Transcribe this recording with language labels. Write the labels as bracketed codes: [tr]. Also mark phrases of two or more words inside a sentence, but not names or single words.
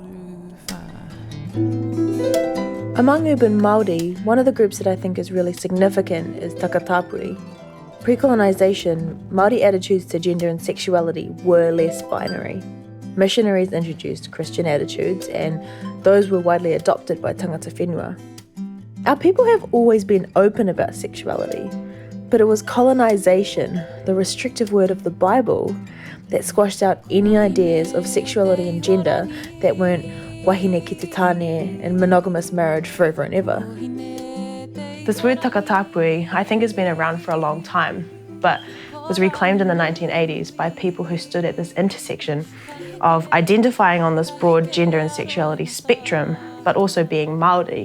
[en] Among urban Māori, one of the groups that I think is really significant is Takatapui. Pre-colonisation, Māori attitudes to gender and sexuality were less binary. Missionaries introduced Christian attitudes, and those were widely adopted by [mi] tangata whenua. [en] Our people have always been open about sexuality, but it was colonisation, the restrictive word of the Bible, that squashed out any ideas of sexuality and gender that weren't [mi] wahine ki te tāne [en] and monogamous marriage forever and ever. This word takatapui, I think, has been around for a long time, but was reclaimed in the 1980s by people who stood at this intersection of identifying on this broad gender and sexuality spectrum, but also being Māori.